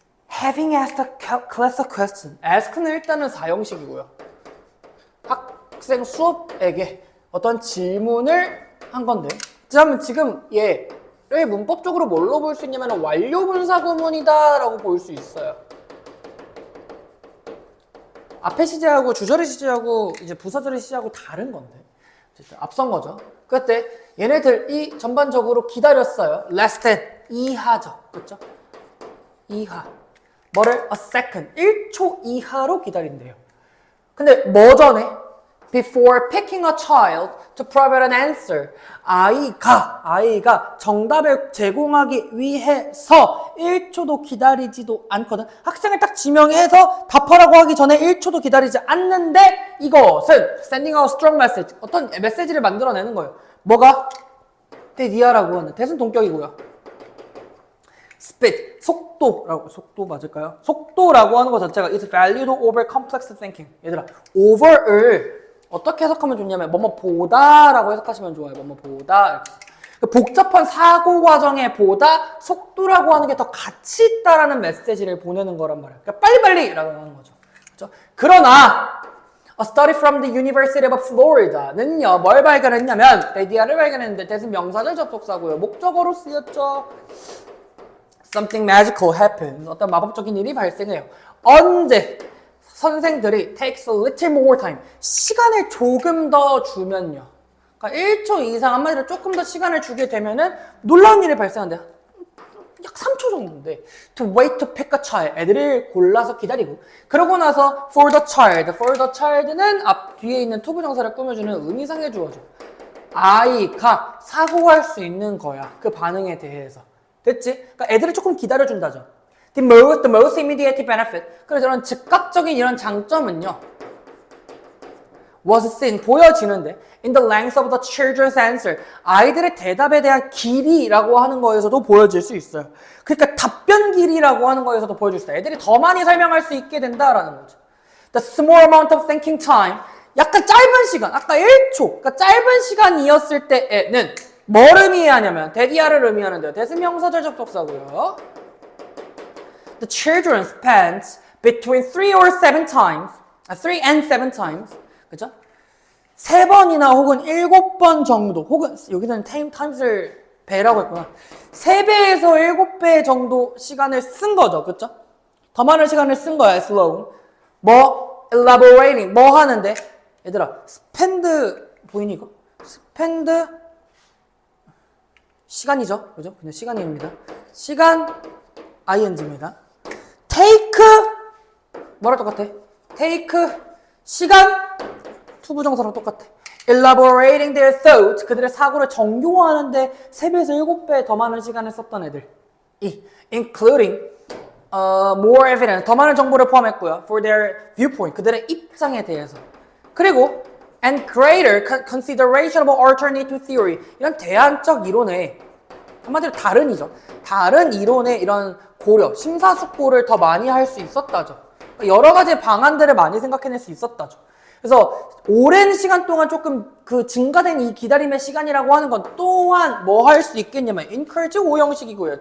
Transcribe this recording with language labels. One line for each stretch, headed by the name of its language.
English: Having asked a class a question.
Korean: ask는 일단은 사형식이고요. 학생 수업에게 어떤 질문을 한 건데, 그러면 지금 얘를 문법적으로 뭘로 볼 수 있냐면 완료분사 구문이다 라고 볼 수 있어요. 앞에 시제하고 주절의 시제하고 이제 부사절의 시제하고 다른 건데, 앞선 거죠. 그때 얘네들이 전반적으로 기다렸어요.
English: less than
Korean: 이하죠. 그렇죠? 이하. 뭐를?
English: a second.
Korean: 1초 이하로 기다린대요. 근데 뭐 전에?
English: before picking a child to provide an answer.
Korean: 아이가 정답을 제공하기 위해서 1초도 기다리지도 않거든. 학생을 딱 지명해서 답하라고 하기 전에 1초도 기다리지 않는데 이것은
English: sending out strong message.
Korean: 어떤 메시지를 만들어내는 거예요. 뭐가? 대디아라고 하는 대순 동격이고요. speed, 속도 맞을까요? 속도라고 하는 것 자체가
English: is valued over complex thinking.
Korean: 얘들아, over를 어떻게 해석하면 좋냐면 뭐뭐 보다라고 해석하시면 좋아요. 뭐뭐 보다. 복잡한 사고 과정에 보다 속도라고 하는 게 더 가치 있다라는 메시지를 보내는 거란 말이에요. 그러니까 빨리빨리라고 하는 거죠. 그렇죠? 그러나
English: A study from the University of Florida
Korean: 는요, 뭘 발견했냐면 데디아를 발견했는데 대신 명사절 접속사고요. 목적어로 쓰였죠.
English: Something magical happens.
Korean: 어떤 마법적인 일이 발생해요. 언제? 선생들이
English: takes a little more time.
Korean: 시간을 조금 더 주면요. 그러니까 1초 이상, 한마디로 조금 더 시간을 주게 되면은 놀라운 일이 발생한대요. 약 3초 정도인데
English: to wait to pick a child.
Korean: 애들을 골라서 기다리고 그러고 나서
English: for the child
Korean: 는 앞 뒤에 있는 투부정사를 꾸며주는 의미상의 주어죠. 아이가 사고할 수 있는 거야. 그 반응에 대해서. 됐지? 그러니까 애들을 조금 기다려준다죠.
English: The most immediate benefit.
Korean: 그래서 이런 즉각적인 이런 장점은요.
English: was seen,
Korean: 보여지는데
English: in the length of the children's answer.
Korean: 아이들의 대답에 대한 길이라고 하는 거에서도 보여질 수 있어요. 그러니까 답변 길이라고 하는 거에서도 보여줄 수 있어요. 애들이 더 많이 설명할 수 있게 된다라는 거죠.
English: The small amount of thinking time.
Korean: 약간 짧은 시간, 아까 1초, 그러니까 짧은 시간이었을 때에는 뭘 의미하냐면 대디아를 의미하는데요. 대승명사절 접속사고요.
English: The children spent between 3 and 7 times.
Korean: 그죠? 3번이나 혹은 7번 정도, 혹은 여기는 times를 배라고 했구나. 3배에서 7배 정도 시간을 쓴 거죠. 그죠? 더 많은 시간을 쓴 거야,
English: slow.
Korean: 뭐? elaborating. 뭐 하는데? 얘들아, spend 보이니 이거? spend 시간이죠. 그죠? 그냥 시간입니다. 시간 ing입니다. take 뭐랑 똑같아? take 시간 투부정사랑 똑같아.
English: elaborating their thoughts
Korean: 그들의 사고를 정교화하는데 3배에서 7배 더 많은 시간을 썼던 애들.
English: including more evidence
Korean: 더 많은 정보를 포함했고요.
English: for their viewpoint
Korean: 그들의 입장에 대해서. 그리고
English: and greater consideration of alternative theory.
Korean: 이런 대안적 이론에 한마디로 다른 이론의 이런 고려, 심사숙고를 더 많이 할 수 있었다죠. 여러 가지 방안들을 많이 생각해낼 수 있었다죠. 그래서 오랜 시간 동안 조금 그 증가된 이 기다림의 시간이라고 하는 건 또한 뭐 할 수 있겠냐면 encourage 오형식이고요.